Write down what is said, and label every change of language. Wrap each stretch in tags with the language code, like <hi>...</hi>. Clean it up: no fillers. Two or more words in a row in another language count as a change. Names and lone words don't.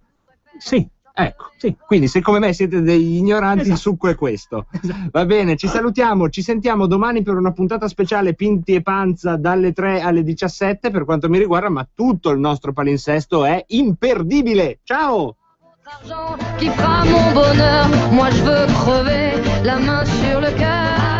<it>Sì. Ecco, sì. Quindi se come me siete degli ignoranti, il succo è questo. Va bene, ci salutiamo, ci sentiamo domani per una puntata speciale Pinti e Panza dalle 3 alle 17 per quanto mi riguarda, ma tutto il nostro palinsesto è imperdibile. Ciao!</it> <fr>Qui fera mon bonheur, moi je veux crever la main sur le cœur.</fr>